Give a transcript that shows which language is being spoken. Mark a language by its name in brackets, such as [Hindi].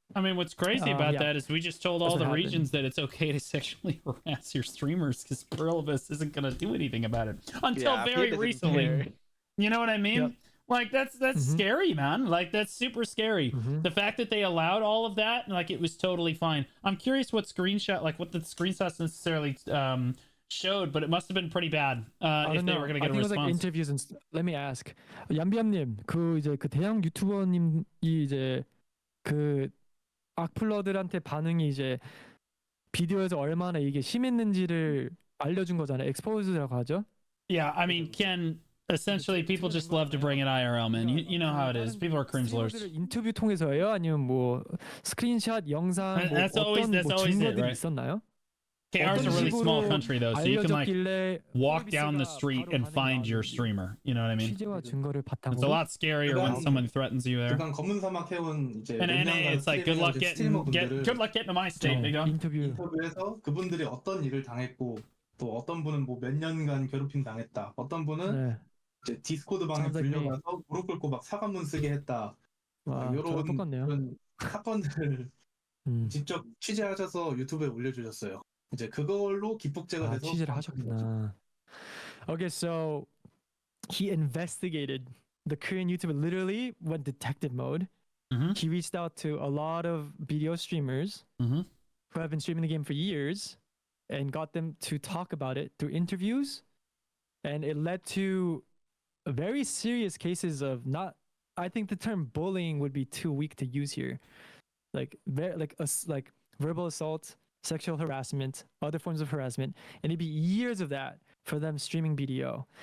[English] I mean, what's crazy about that is we just told all the regions that it's okay to sexually harass your streamers because Pluralvis isn't going to do anything about it until very recently. You know what I mean? Yep. Like, that's scary, man. Like, that's super scary. The fact that they allowed all of that, like, it was totally fine. I'm curious what the screenshots necessarily showed, but it must have been pretty bad if they were going to get a response. Like interviews and let me ask, [Korean] 얌비암님, 이제 그 대형 유튜버님이 이제 그 악플러들한테 반응이 이제 비디오에서 얼마나 이게 심했는지를 알려준 거잖아요. expose라고 하죠. [English] Yeah, I mean, Ken, essentially people just love to bring it IRL, man. You know how it is. People are cringe lords. [Korean] 인터뷰 통해서요? 아니면 뭐 스크린샷, 영상, 뭐 어떤 뭐 증거들이 있었나요? [English] KR is a really small country though, so you can like walk down the street and find your streamer. You know what I mean? It's a lot scarier when someone threatens you there. And NA, it's like good luck getting to my state. [Korean] 인터뷰에서 그분들이 어떤 일을 당했고 또 어떤 분은 뭐 몇 년간 괴롭힘 당했다. 어떤 분은 이제 디스코드 방에 불려가서 무릎 꿇고 막 사과문 쓰게 했다. 이런 사건들을 직접 취재하셔서 유튜브에 올려주셨어요. 이제 그걸로 기폭제가 돼서 취재를 하셨구나. [English] Okay, so he investigated the Korean YouTuber, literally went detective mode. He reached out to a lot of video streamers who have been streaming the game for years and got them to talk about it through interviews, and it led to very serious cases of I think the term bullying would be too weak to use here, like verbal assault, sexual harassment, other forms of harassment, and it'd be years of that for them streaming BDO.